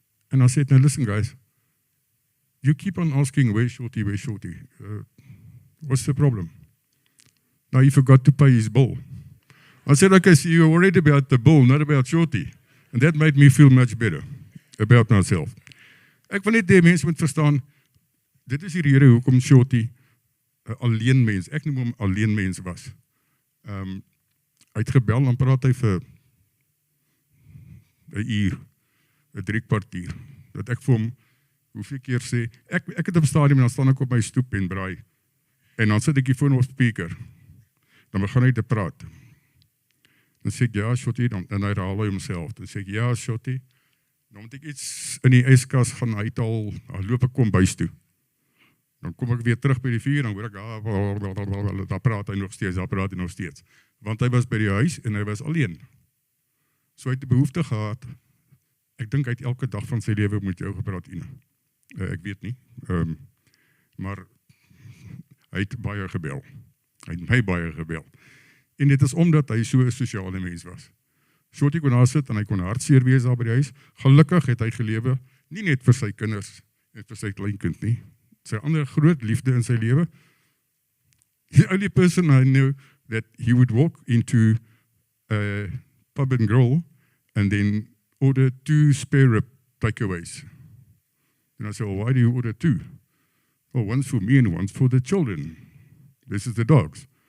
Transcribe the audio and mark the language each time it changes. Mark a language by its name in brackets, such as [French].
[English] And I said, now listen guys, you keep on asking where's Shorty, where's Shorty? What's the problem? Now he forgot to pay his bill. I said, okay, so you're worried about the bill, not about Shorty. And that made me feel much better about myself. [Afrikaans] Ek wil net die mense moet verstaan, dit is die rede hoekom Shorty 'n alleen mens, ek noem hom alleen mens was. Hy het gebel, dan praat hy vir 'n uur, 'n 3 kwartier, dat ek vir hom, hoeveel keer sê, ek het op stadium en dan staan ek op my stoep en braai, en dan sit ek die foon op speaker, dan begin hy te praat. Dan sê ek, ja, Shorty, en hy herhaal hy homself, dan sê ek, ja, Shorty, dan moet ek iets in die yskas gaan uithaal, dan loop ek kom buis toe. Dan kom ek weer terug by die vuur, dan hoor ek, daar praat hy nog steeds, daar praat hy nog steeds. Want hy was by die huis en hy was alleen. So hy het die behoefte gehad, ek dink hy het elke dag van sy lewe met jou gepraat, Ina. Ek weet nie, maar hy het baie gebel. Hy het my baie gebel. En dit is omdat hy so 'n sosiale mens was. Shorty kon daar sit en hy kon hartseer wees daar by die huis. Gelukkig het hy gelewe, nie net vir sy kinders en vir sy kleinkind nie. Sy ander groot liefde in sy lewe. [English] The only person I knew that he would walk into a pub and grill and then order 2 spare rib takeaways. And I said, well, why do you order 2? Well, one's for me and one's for the children. This is the dogs.